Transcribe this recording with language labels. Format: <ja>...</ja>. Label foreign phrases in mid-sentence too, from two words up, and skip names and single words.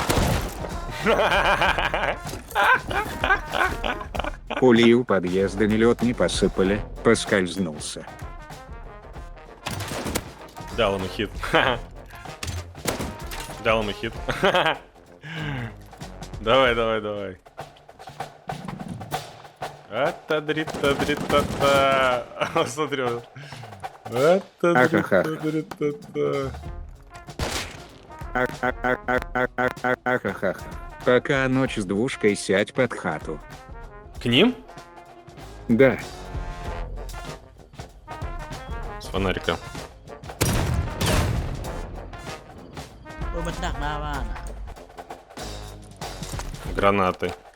<ru>Пули у подъезда нелет не посыпали, поскользнулся. Дал ему хит. Дал ему хит. Давай, давай, давай. Ата-дри-та-дри-та-та. Смотри. Ата-дри-та-дри-та-та. Ахахах. Пока ночь с двушкой, сядь под хату. К ним? Да. С фонарика. Гранаты.</ru>